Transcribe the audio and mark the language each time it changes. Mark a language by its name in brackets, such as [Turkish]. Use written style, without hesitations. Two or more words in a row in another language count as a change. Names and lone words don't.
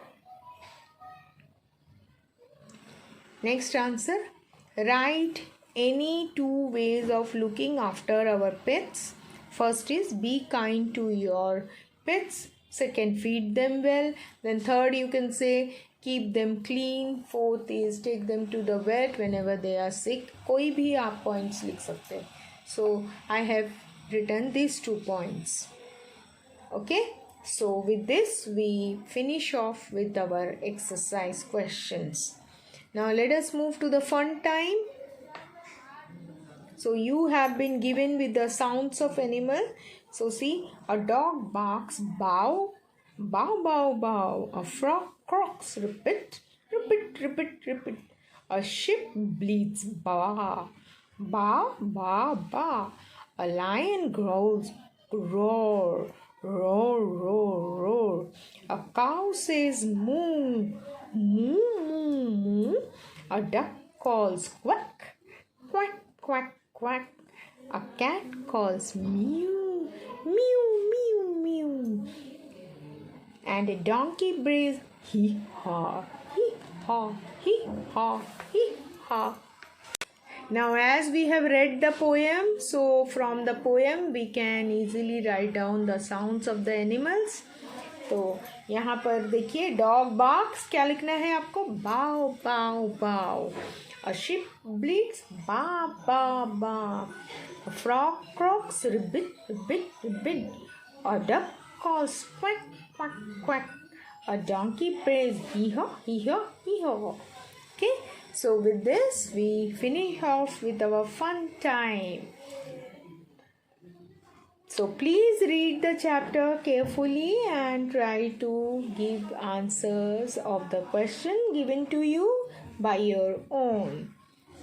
[English] Next answer, write any 2 ways of looking after our pets. First is be kind to your pets. Second, feed them well. Then third, you can say keep them clean. Fourth is take them to the vet whenever they are sick. [Hindi] कोई भी आप points लिख सकते हैं. [English] So I have written these 2 points. Okay. So with this we finish off with our exercise questions. Now let us move to the fun time. So you have been given with the sounds of animal. So see, a dog barks bow, bow, bow, bow. A frog croaks, repeat, repeat, repeat, repeat. A sheep bleats, ba, ba, ba, ba. A lion growls, roar, roar, roar, roar. A cow says moo, moo, moo, moo. A duck calls quack, quack, quack, quack. A cat calls mew, mew, mew, mew. And a donkey brays hee haw, hee haw, hee haw, hee haw. Now as we have read the poem, so from the poem we can easily write down the sounds of the animals. [Hindi] तो यहाँ पर देखिए [English] dog barks [Hindi] क्या लिखना है आपको बाव बाव बाव [English] A sheep bleats ba ba ba. A frog croaks ribbit ribbit ribbit. A duck calls quack quack quack. A donkey prays hee haw hee haw hee haw. Okay, so with this we finish off with our fun time. So please read the chapter carefully and try to give answers of the question given to you by your own.